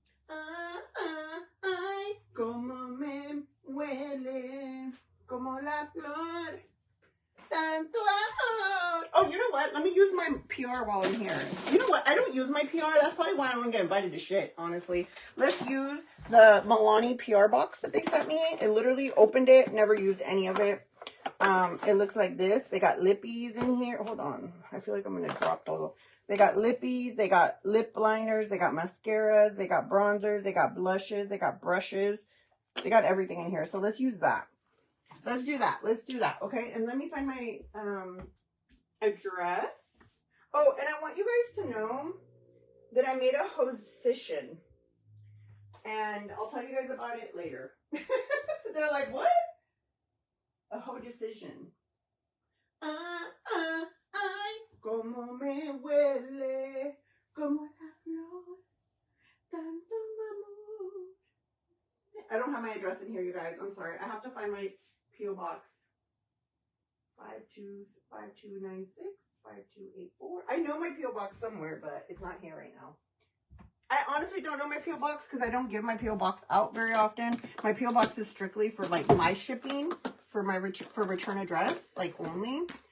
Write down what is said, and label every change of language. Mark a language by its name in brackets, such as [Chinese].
[Spanish] Ay, como me huele, como la flor, tanto amor. [English] Oh, you know what? Let me use my PR while I'm here. You know what? I don't use my PR. That's probably why I don't get invited to shit, honestly. Let's use the Milani PR box that they sent me. I literally opened it, never used any of it. It looks like this. They got lippies in here. Hold on. I feel like I'm going to drop those. They got lippies. They got lip liners. They got mascaras. They got bronzers. They got blushes. They got brushes. They got everything in here. So let's use that. Let's do that. Let's do that. Okay. And let me find my address. Oh, and I want you guys to know that I made a hostician. And I'll tell you guys about it later. They're like, what? A whole decision. [Spanish] Ay, como me huele, como la flor, tanto amor. [English] I don't have my address in here, you guys. I'm sorry. I have to find my P.O. box. 5296 5284. I know my P.O. box somewhere, but it's not here right now. I honestly don't know my P.O. box because I don't give my P.O. box out very often. My P.O. box is strictly for like my shipping, for my return address, like only.